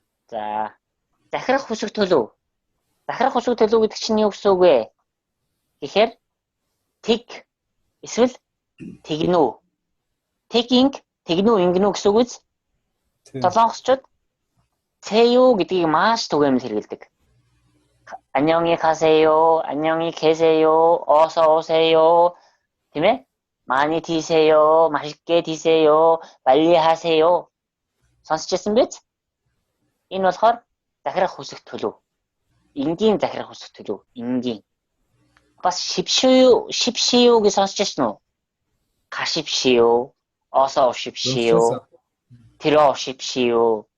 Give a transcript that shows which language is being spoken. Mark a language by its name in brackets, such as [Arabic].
[Mongolian] За захирах хүсэх төлөв. Захирах хүсэх төлөв гэдэг чинь юу гэсэн үг вэ? Гэхээр тэг эсвэл тэгнүү. Тэгинг тэгнүү ингэнүү гэсэн үг үз. Солонгосчууд цэё гэдгийг маш түгээмэл хэрэглэдэг. [Korean] 안녕히 가세요, 안녕히 계세요, 어서 오세요. [Mongolian] тийм ээ? [Korean] 많이 드세요, 맛있게 드세요, 빨리 하세요. [Mongolian] сонсчихсан биз? Энэ болохоор захирах хүсэх төлөв. Энгийн захирах хүсэх төлөв. Энгийн. Бас шипшиё гэж сонсчихсан уу? [Korean] 가십시오, 어서 오십시오, 들어오십시오.